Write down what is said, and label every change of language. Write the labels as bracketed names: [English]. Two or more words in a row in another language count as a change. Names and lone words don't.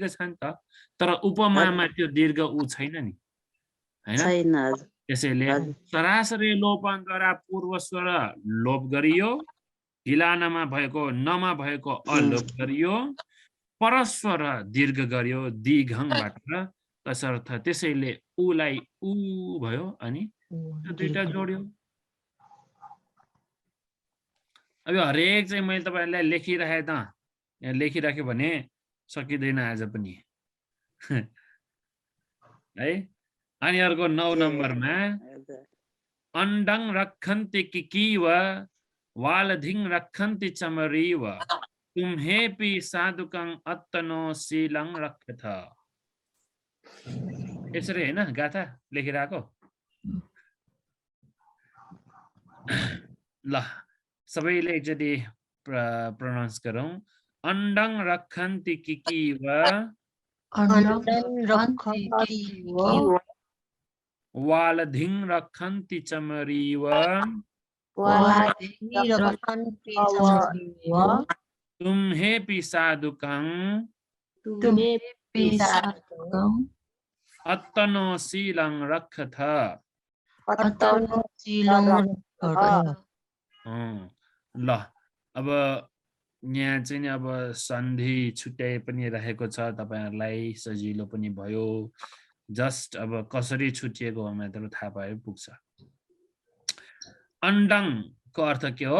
[Nepali] छ नि त तर उपमामा त्यो दीर्घ ऊ छैन नि हैन त्यसैले सरासरी लोपद्वारा पूर्वस्वर लोप गरियो गिलानमा भएको नमा भएको अलोप गरियो परस्वर दीर्घ गरियो दिघङबाट तसर्थ त्यसैले उलाई उ भयो अनि त्यो दुईटा जोड्यो अब हरेक चाहिँ मैले तपाईहरुलाई लेखिराखे त यहाँ लेखिराख्यो भने सकिदैन आज पनि है अनि अर्को 9 नम्बरमा [Pali] अंडं रक्षन्ति किकीव वालधिं रक्षन्ति चमरीव तुम्हेपि साधुकं अत्तनो शीलं रक्षथ [Nepali] यसरी हैन गाथा लेखिराको ल सबैले एकचोटि प्रोनाउन्स गरौँ [Pali] अंडं रक्षन्ति किकीव वालधिं रक्षन्ति चमरीव तुम्हेपि साधुकं अत्तनो शीलं रक्षथ ल [Nepali] अब यहाँ चाहिँ अब सन्धि छुट्याइ पनि रहेको छ तपाईहरुलाई सजिलो पनि भयो जस्ट अब कसरी छुटिएको हो मात्र थाहा पाए पुग्छ अंडं को अर्थ के हो